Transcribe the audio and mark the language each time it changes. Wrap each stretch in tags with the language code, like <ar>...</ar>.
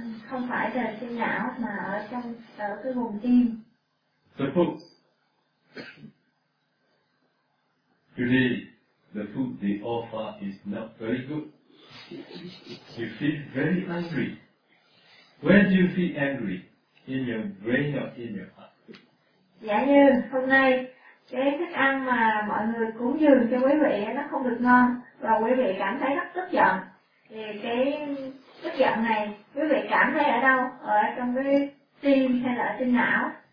<vi>Không phải là trên não mà ở trong ở cái vùng tim.</vi> <en>Suppose today the food they offer is not very good. You feel very angry. Where do you feel angry? In your brain or in your heart?</en> <vi>Dạ như hôm nay cái thức ăn mà mọi người cúng dường cho quý vị nó không được ngon và quý vị cảm thấy rất tức giận. Thì cái tức giận này quý vị cảm thấy ở đâu? Ở trong cái tim hay là ở trên não?</vi>